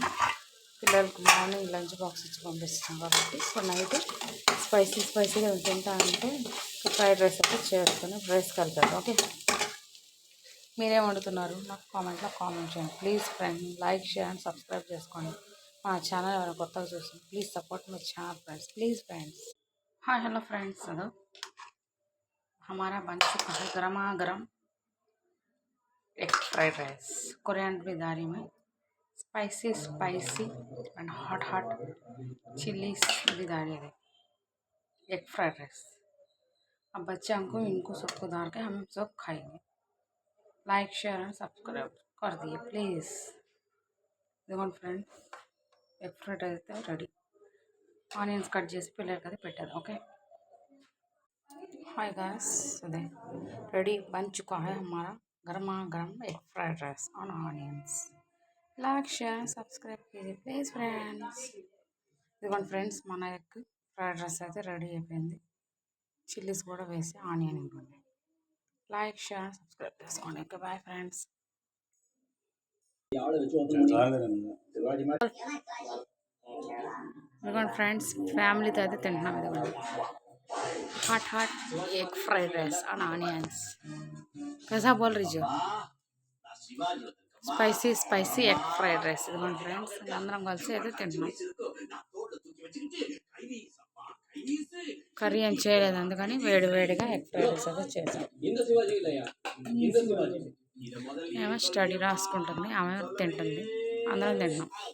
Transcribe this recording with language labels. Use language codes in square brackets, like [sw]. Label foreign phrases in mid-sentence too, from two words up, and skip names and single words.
[te] పిల్లలకు [en] morning lunch box [te] ఇచ్చి పంపిస్తాం కాబట్టి సో నైట్ స్పైసీగా తింటా అంటే [en] fried rice [te] అయితే చేసుకొని రైస్ కలిపారు. ఓకే, మీరేం వండుతున్నారు నాకు కామెంట్లో కామెంట్ చేయండి [en] please friend. like, share and subscribe [te] చేసుకోండి. మా ఛానల్ ఎవరైనా కొత్తగా చూస్తుంది [en] please support my channel friends, please friends. hi hello friends, [hi] అదో हमारा बन चुका है गर्मा गर्म [en] egg fried rice [hi] कोरिएंडर की दारी में [en] spicy and hot chillies [hi] की दारी है [en] egg fried rice. [hi] अब बच्चे हमको इनको सबको डाल के हम सब खाएंगे. [en] like, share and subscribe [hi] कर दिए प्लीज़. [te] ఇదిగోండి ఫ్రెండ్స్, [en] egg fried [te] అయితే రెడీ. [en] onions cut [te] చేసి పిల్లలకి అయితే పెట్టారు. ఓకే, [en] hi guys, [hi] अदे रेडी बन चुका है हमारा गर्मा गर्म [en] egg fried rice on onions. like, share subscribe [hi] कीजिए [en] please friends. [te] ఇదిగోండి ఫ్రెండ్స్, మన [en] egg fried rice [te] అయితే రెడీ అయిపోయింది. చిల్లీస్ కూడా వేసి ఆనియన్ ఇవ్వండి. [en] like, share, subscribe [te] చేసుకోండి. [en] okay, bye friends. [te] ఇదిగోండి ఫ్రెండ్స్, ఫ్యామిలీతో అయితే తింటున్నాం. [hi] ఇదిగోండి [en] hot egg fried rice [hi] और ऑनियंस. कैसा बोल रही जो [en] spicy egg fried rice. [te] ఇదిగోండి ఫ్రెండ్స్, అందరం కలిసి అయితే తింటున్నాం. కర్రీ ఏం చేయలేదు, అందుకని వేడిగా [en] egg fried rice [te] అయితే చేసాం. ఆమె స్టడీ రాసుకుంటుంది, ఆమె తింటుంది, అందరం తింటున్నాం.